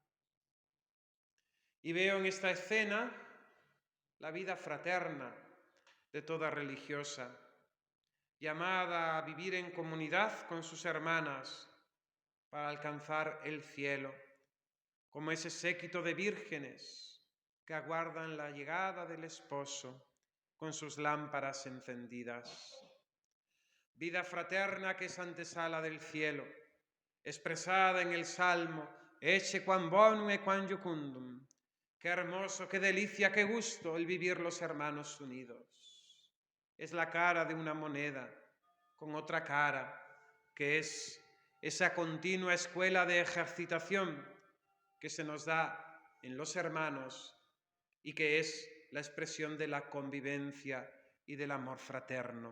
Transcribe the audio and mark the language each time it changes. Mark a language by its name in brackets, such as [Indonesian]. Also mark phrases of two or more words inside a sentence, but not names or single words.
[Spanish] Y veo en esta escena la vida fraterna de toda religiosa, llamada a vivir en comunidad con sus hermanas para alcanzar el cielo, como ese séquito de vírgenes que aguardan la llegada del esposo con sus lámparas encendidas. Vida fraterna que es antesala del cielo, expresada en el Salmo: [Latin] «Ecce quam bonum e quam jucundum». [Spanish] Qué hermoso, qué delicia, qué gusto el vivir los hermanos unidos. Es la cara de una moneda con otra cara, que es esa continua escuela de ejercitación que se nos da en los hermanos y que es la expresión de la convivencia y del amor fraterno.